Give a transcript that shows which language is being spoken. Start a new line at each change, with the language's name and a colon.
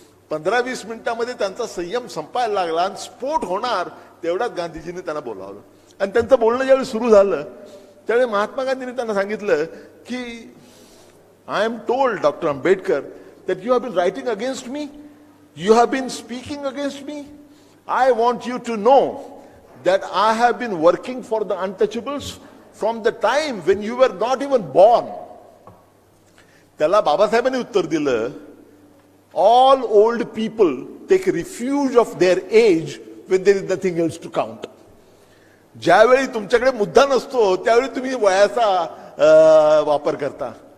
Marathi: 15-20 मिनिटांमध्ये त्यांचा संयम संपायला लागला आणि स्फोट होणार तेवढ्यात गांधीजींनी त्यांना बोलावलं. आणि त्यांचं बोलणं ज्यावेळी सुरू झालं त्यावेळी महात्मा गांधींनी त्यांना सांगितलं की
English: I am told doctor Ambedkar that you have been writing against me, you have been speaking against me. I want you to know that I have been working for the untouchables from the time when you were not even born.
Marathi: त्याला बाबासाहेबांनी उत्तर दिलं,
English: all old people take refuge of their age when there is nothing else to count.
Marathi: ज्यावेळी तुमच्याकडे मुद्दा नसतो त्यावेळी तुम्ही वयाचा वापर करता.